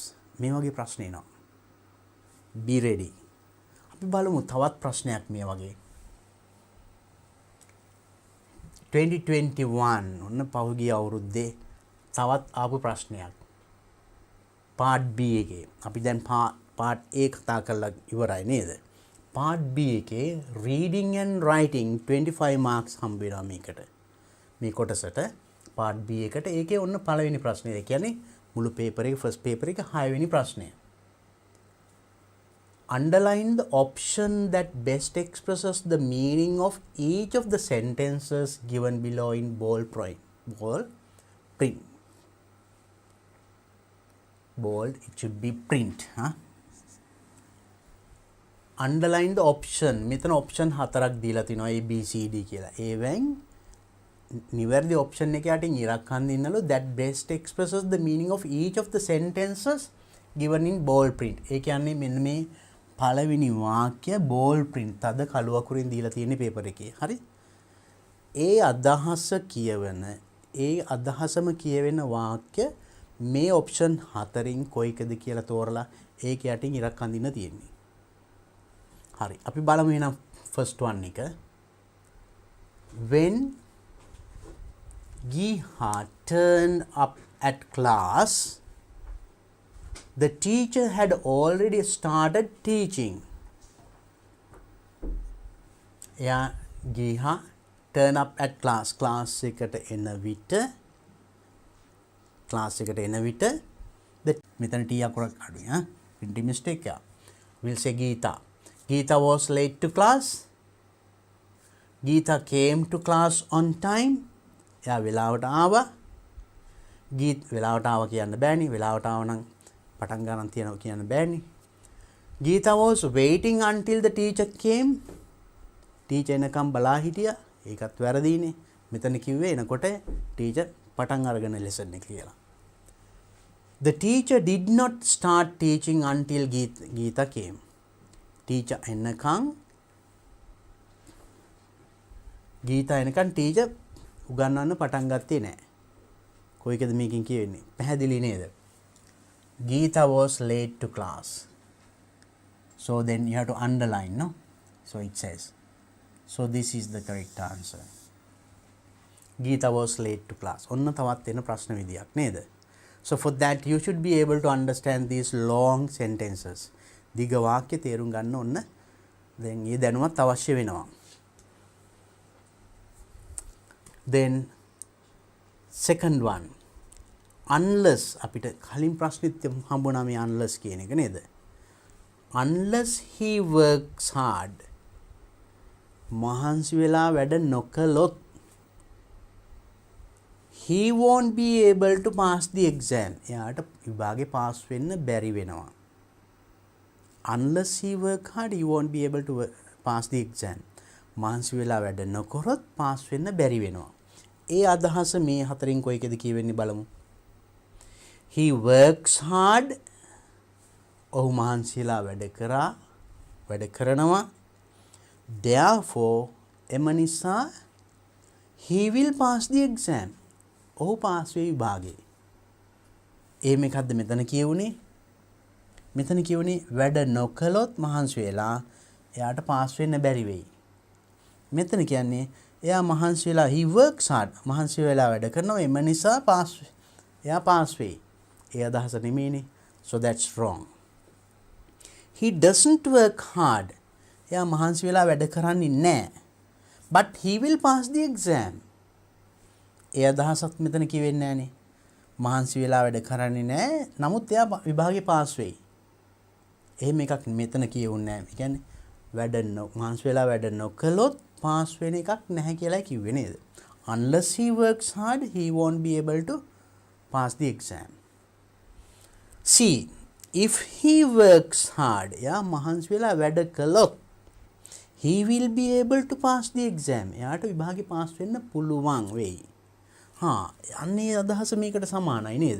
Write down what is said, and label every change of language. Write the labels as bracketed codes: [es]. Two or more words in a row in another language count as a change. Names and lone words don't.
[si] මේ වගේ ප්‍රශ්න එනවා. [en] be ready. [si] අපි බලමු තවත් ප්‍රශ්නයක් මේ වගේ. 2021 ඔන්න පහුගිය අවුරුද්දේ තවත් ආපු ප්‍රශ්නයක්. [en] part B [si] එකේ. අපි දැන් [en] part A [si] කතා කරලා ඉවරයි නේද? [en] part B එකේ reading and writing 25 marks [si] හම්බ වෙනවා මේකට. මේ කොටසට [en] part B [si] එකට ඒකේ ඔන්න පළවෙනි ප්‍රශ්නේ. ඒ කියන්නේ මුළු paper එකේ [en] first paper [si] එකේ 6 වෙනි ප්‍රශ්නය. [en] underline the option that best expresses the meaning of each of the sentences given below in bold print. Bold, it should be print. Underline the option. [si] මෙතන option 4ක් දීලා තිනවා A B C D කියලා. ඒවෙන් නිවැරදි option එක යටින් ඉරක් හන්ද ඉන්නලු [en] that best expresses the meaning of each of the sentences given in bold print. [si] ඒ කියන්නේ මෙන්න මේ පළවෙනි වාක්‍ය [en] bold print [si] තද කළු අකුරින් දීලා තියෙන paper එකේ. හරි? ඒ අදහසම කියවෙන වාක්‍ය මේ option 4න් කොයිකද කියලා තෝරලා ඒක යටින් ඉරක් අඳින්න තියෙන්නේ. හරි. අපි බලමු එහෙනම් [en] first one [si] එක. [en] When Giha turned up at class, the teacher had already started teaching. Yeah, Giha turn up at class. [si] Class එකට එන විට මෙතන T අකුරක් අඩුයි. [en] printing mistake එක. We'll say Geeta. Geeta was late to class. Geeta came to class on time. [si] එයා වෙලාවට ආවා. වෙලාවට ආවා කියන්න බෑනේ. වෙලාවට ආව නම් පටන් ගන්න තියනවා කියන්න බෑනේ. [en] Geeta was waiting until the teacher came. [si] teacher එනකම් බලා හිටියා. ඒකත් වැරදීනේ. මෙතන කිව්වේ එනකොට teacher පටන් අරගෙන lesson එක කියලා. [en] The teacher did not start teaching until Geeta came. [si] Teacher එනකම් Geeta එනකම් teacher උගන්වන්න පටන් ගත්තේ නැහැ. කොයිකද මේකෙන් කියවෙන්නේ? පැහැදිලි නේද? [en] Geeta was late to class. So then you have to underline, no? So it says. So this is the correct answer. Geeta was late to class. [si] ඔන්න තවත් එන ප්‍රශ්න විදියක් නේද? [en] So for that you should be able to understand these long sentences. [si] දිග වාක්‍ය තේරුම් ගන්න ඔන්න දැන් මේ දැනුවත් අවශ්‍ය වෙනවා. [en] Then second one, unless [si] අපිට කලින් ප්‍රශ්නෙත් හම්බුණා මේ unless කියන එක නේද? [en] Unless he works hard. [si] මහන්සි වෙලා වැඩ නොකළොත් [en] he won't be able to pass the exam. [si] එයාට විභාගේ පාස් වෙන්න බැරි වෙනවා. [en] Unless he work hard, he won't be able to pass the exam. [si] මහන්සි වෙලා වැඩ නොකරොත් පාස් වෙන්න බැරි වෙනවා. ඒ අදහස මේ හතරින් කොයිකද කියවෙන්නේ බලමු. [en] He works hard. [si] ඔහු මහන්සිලා වැඩ කරනවා. [en] Therefore [si] එම නිසා [en] he will pass the exam. [si] ඔහු පාස් වෙයි විභාගේ. මේකක්ද මෙතන කියවුනේ? මෙතන කියවුනේ වැඩ නොකළොත් මහන්සි වෙලා එයාට පාස් වෙන්න බැරි වෙයි. මෙතන කියන්නේ එයා මහන්සි වෙලා [en] he works hard [si] මහන්සි වෙලා වැඩ කරනවා එම නිසා එයා පාස් වෙයි. ඒ අදහස නෙමෙයිනේ. [en] So that's wrong. He doesn't work hard. [si] එයා මහන්සි වෙලා වැඩ කරන්නේ නැහැ. [en] But he will pass the exam. [si] ඒ අදහසත් මෙතන කියෙන්නේ නැහනේ. මහන්සි වෙලා වැඩ කරන්නේ නැහැ. නමුත් එයා විභාගේ පාස් වෙයි. එහෙම එකක් මෙතන කියවුන්නේ නැහැ. ඒ කියන්නේ මහන්සි වෙලා වැඩ නොකළොත් පාස් වෙන එකක් නැහැ කියලා කිව්වේ නේද? [en] Unless he works hard, he won't be able to pass the exam. See, if he works hard, [si] එයා මහන්සි වෙලා වැඩ කළොත් [en] he will be able to pass the exam. [si] එයාට විභාගේ පාස් වෙන්න පුළුවන් වෙයි. අන්නේ අදහස මේකට සමානයි නේද?